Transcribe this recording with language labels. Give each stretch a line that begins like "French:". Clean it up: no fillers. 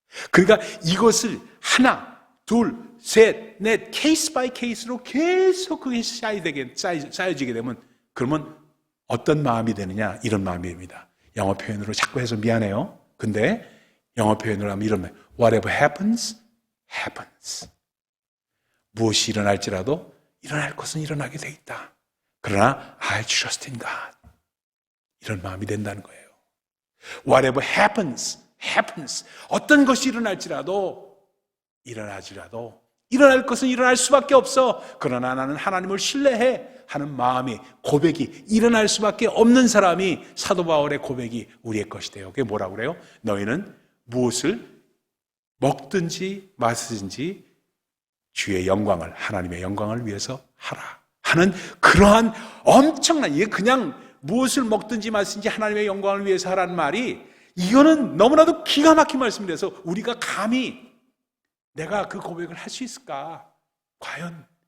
Korean: 그러니까 이것을 하나, 둘, 셋, 넷, 케이스 바이 케이스로 계속 그게 쌓여지게 되면, 그러면 어떤 마음이 되느냐? 이런 마음입니다. 영어 표현으로 자꾸 해서 미안해요. 근데 영어 표현으로 하면 이런 말,
English: whatever happens, happens.
Korean: 무엇이 일어날지라도 일어날 것은 일어나게 돼 있다. 그러나
English: I trust in God.
Korean: 이런 마음이 된다는 거예요.
English: Whatever happens, happens.
Korean: 어떤 것이 일어날지라도 일어날 것은 일어날 수밖에 없어. 그러나 나는 하나님을 신뢰해 하는 마음이, 고백이 일어날 수밖에 없는 사람이 사도 바울의 고백이 우리의 것이 돼요. 그게 뭐라고 그래요? 너희는 무엇을 먹든지 마시든지 주의 영광을, 하나님의 영광을 위해서 하라 하는 그러한 엄청난, 이게 그냥 무엇을 먹든지 마시든지 하나님의 영광을 위해서 하라는 말이, 이거는 너무나도 기가 막힌 말씀이라서 우리가 감히 내가 그 고백을 할 수 있을까? 과연?